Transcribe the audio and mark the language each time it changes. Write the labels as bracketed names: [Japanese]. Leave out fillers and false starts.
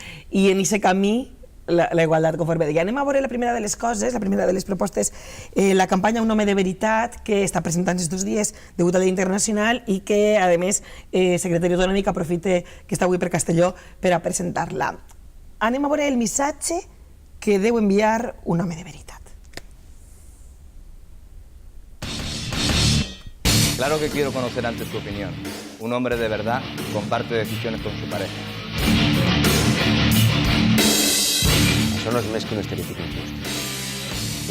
[Catalan] I en aquest camí, la igualtat, conforme deia. Anem a veure la primera de les coses, la primera de les propostes, la campanya Un home de veritat, que està presentant estos dies degut al Dia Internacional i que, a més, Secretari Autonòmic aprofita que està avui per Castelló per a presentar-la. Anem a veure el missatge que deu enviar un home de veritat. [Spanish] Claro que quiero conocer antes su opinión. Un hombre de verdad comparte decisiones con su pareja. [Catalan] Això no és més que un estereotip injust.